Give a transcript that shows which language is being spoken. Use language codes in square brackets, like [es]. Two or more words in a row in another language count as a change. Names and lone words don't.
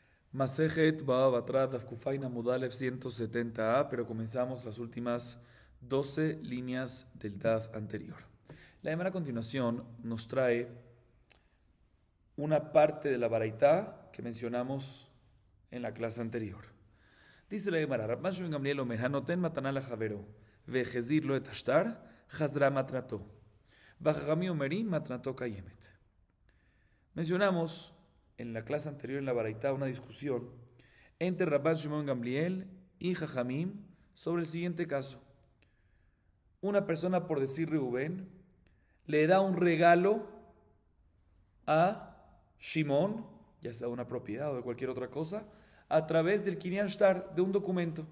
[es] Masejet Baba Batra Daf Kufaina Mudalev 170a, pero comenzamos las últimas 12 líneas del Daf anterior. La Gemara a continuación nos trae una parte de la Baraitá que mencionamos en la clase anterior. Dice la Gemara: [he] רבן שמעון גמליאל אומר הנותן מתנה לחבירו והחזיר לו את השטר חזרה מתנתו וחכמים אומרים מתנתו קיימת. [es] Mencionamos en la clase anterior en la Baraitá una discusión entre Rabban Shimon Gamliel y Jajamim sobre el siguiente caso. Una persona, por decir Reubén, le da un regalo a Shimon, ya sea de una propiedad o de cualquier otra cosa, a través del [he] קנין שטר, [es] de un documento.